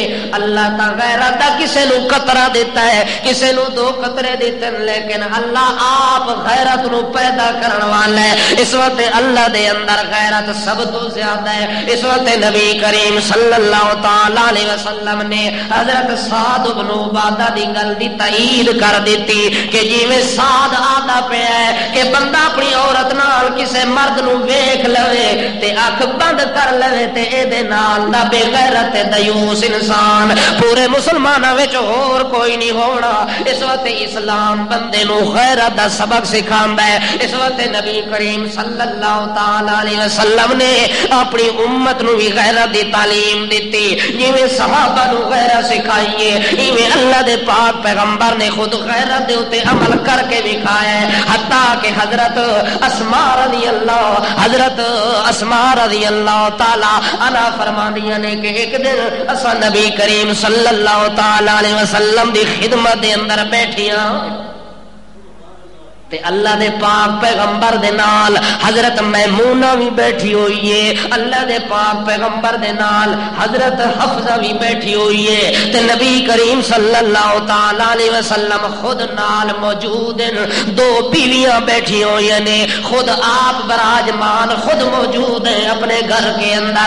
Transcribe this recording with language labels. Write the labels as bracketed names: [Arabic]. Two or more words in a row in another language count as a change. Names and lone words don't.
[Punjabi] اللہ تا غیرت دا کسے نو قطرہ دیتا ہے کسے نو دو قطرے دیتے ہیں لیکن اللہ آپ غیرت نو پیدا کرن والا ہے. اس وقت اللہ دے اندر غیرت سب تو زیادہ ہے. اس وقت نبی کریم [Arabic] صلی اللہ تعالی علیہ وسلم [Punjabi] نے حضرت سعد بن عبادہ دی گل دی تائید کر دیتی کہ جی میں سعد آدھا پیا ہے کہ بندہ اپنی عورت نال کسے مرد نو ویکھ لوے تے اکھ بند کر لوے تے اے دے نال دا بے غیرت دیوس انسان پورے مسلماناں وچ اور کوئی نہیں ہونا. اس وقت اسلام بندے نو غیرت دا سبق سکھاندا ہے. اس وقت نبی کریم [Arabic] صلی اللہ تعالی علیہ وسلم [Punjabi] نے اپنی امت نو بھی غیرت دی تعلیم دیتی جویں صحابہ نو غیرت سکھائی ہے ایویں اللہ دے پاک پیغمبر نے خود غیرت دے تے عمل کر کے دکھایا ہے. حتیٰ کہ حضرت اسماء [Arabic] رضی اللہ تعالی عنہا [Punjabi] فرماندیاں نے کہ ایک دن اساں نبی کریم [Arabic] صلی اللہ تعالی علیہ وسلم [Punjabi] دی خدمت دے اندر بیٹھیاں تے اللہ دے پاک پیغمبر دے نال حضرت میمونہ بھی بیٹھی ہوئی ہے، اللہ دے پاک پیغمبر دے نال حضرت حفصہ بھی بیٹھی ہوئی ہے، تے نبی کریم [Arabic] صلی اللہ تعالی علیہ وسلم [Punjabi] خود نال موجود ہیں، دو بیویاں بیٹھی ہوئی ہیں، خود آپ براجمان خود موجود ہیں اپنے گھر کے اندر۔